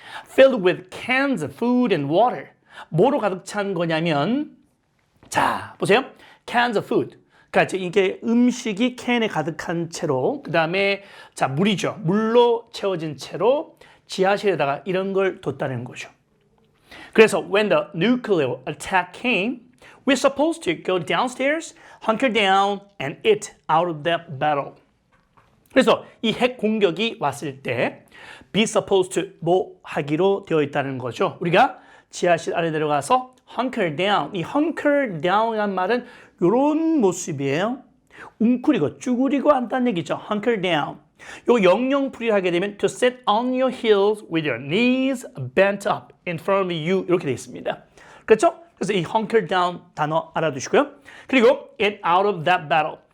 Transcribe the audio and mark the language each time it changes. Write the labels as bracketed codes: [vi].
[en] Filled with cans of food and water. [ko] 뭐로 가득 찬 거냐면, 자, 보세요. [en] Cans of food. [ko] 그러니까 이게 음식이 캔에 가득한 채로, 그 다음에 자, 물이죠. 물로 채워진 채로 지하실에다가 이런 걸 뒀다는 거죠. [en] 그래서 when the nuclear attack came, we're supposed to go downstairs, hunker down, and eat out of that battle. [ko] 그래서 이 핵 공격이 왔을 때 [en] be supposed to [ko] 뭐 하기로 되어 있다는 거죠. 우리가 지하실 안에 내려가서 hunker down. 이 hunker down이란 말은 이런 모습이에요. 웅크리고 쭈그리고 앉다는 얘기죠. [en] hunker down. [ko] 요 영영풀이를 하게 되면 [en] to sit on your heels with your knees bent up in front of you 이렇게 되어 있습니다. [ko] 그렇죠? 그래서 이 hunker down 단어 알아두시고요. [en] 그리고 get out of that battle.